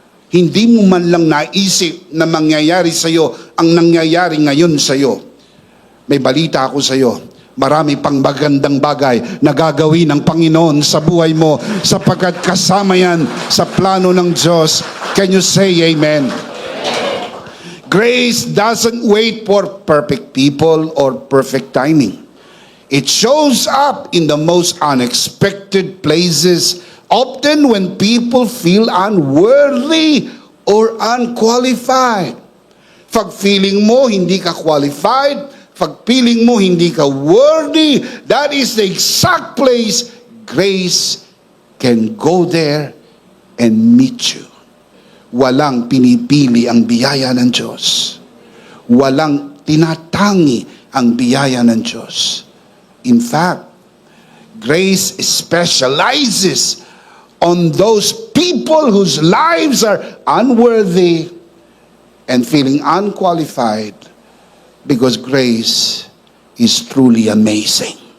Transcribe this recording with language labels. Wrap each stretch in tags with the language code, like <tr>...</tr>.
<tl>Hindi mo man lang naisip na mangyayari sa iyo ang nangyayari ngayon sa iyo. May balita ako sa iyo. Marami pang magandang bagay na gagawin ng Panginoon sa buhay mo sapagkat kasama yan sa plano ng Diyos.</tl> <en>Can you say amen? Grace doesn't wait for perfect people or perfect timing. It shows up in the most unexpected places, often when people feel unworthy or unqualified.</en> <tl>Pag feeling mo hindi ka qualified, pag feeling mo hindi ka worthy,</tl> <en>that is the exact place grace can go there and meet you.</en> <tl>Walang pinipili ang biyaya ng Diyos. Walang tinatangi ang biyaya ng Diyos.</tl> <en>In fact, grace specializes on those people whose lives are unworthy and feeling unqualified because grace is truly amazing.</en>